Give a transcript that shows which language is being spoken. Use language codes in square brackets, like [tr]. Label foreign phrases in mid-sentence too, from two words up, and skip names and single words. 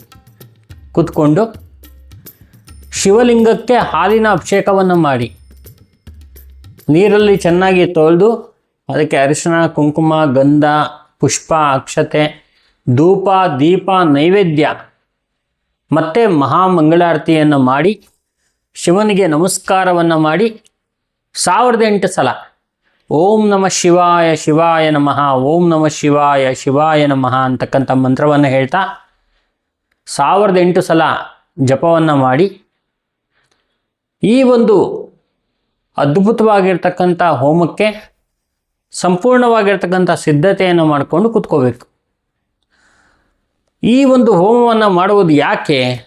[kn] ಕೂತ್ಕೊಂಡು ಶಿವಲಿಂಗಕ್ಕೆ ಹಾಲಿನ ಅಭಿಷೇಕವನ್ನು ಮಾಡಿ, ನೀರಲ್ಲಿ ಚೆನ್ನಾಗಿ ತೊಳೆದು ಅದಕ್ಕೆ ಅರಿಶಿನ, ಕುಂಕುಮ, ಗಂಧ, ಪುಷ್ಪ, ಅಕ್ಷತೆ, ಧೂಪ, ದೀಪ, ನೈವೇದ್ಯ ಮತ್ತು ಮಹಾಮಂಗಳಾರತಿಯನ್ನು ಮಾಡಿ ಶಿವನಿಗೆ ನಮಸ್ಕಾರವನ್ನು ಮಾಡಿ 1008 ಸಲ [sa] ಓಂ ನಮಃ ಶಿವಾಯ ಶಿವಾಯ ನಮಃ, ಓಂ ನಮಃ ಶಿವಾಯ ಶಿವಾಯ ನಮಃ [kn] ಅಂತಕ್ಕಂಥ ಮಂತ್ರವನ್ನು ಹೇಳ್ತಾ 1008 ಸಲ ಜಪವನ್ನು ಮಾಡಿ ಈ ಒಂದು ಅದ್ಭುತವಾಗಿರ್ತಕ್ಕಂಥ ಹೋಮಕ್ಕೆ ಸಂಪೂರ್ಣವಾಗಿರ್ತಕ್ಕಂಥ ಸಿದ್ಧತೆಯನ್ನು ಮಾಡಿಕೊಂಡು ಕೂತ್ಕೋಬೇಕು. ಈ ಒಂದು ಹೋಮವನ್ನು ಮಾಡುವುದು ಯಾಕೆ?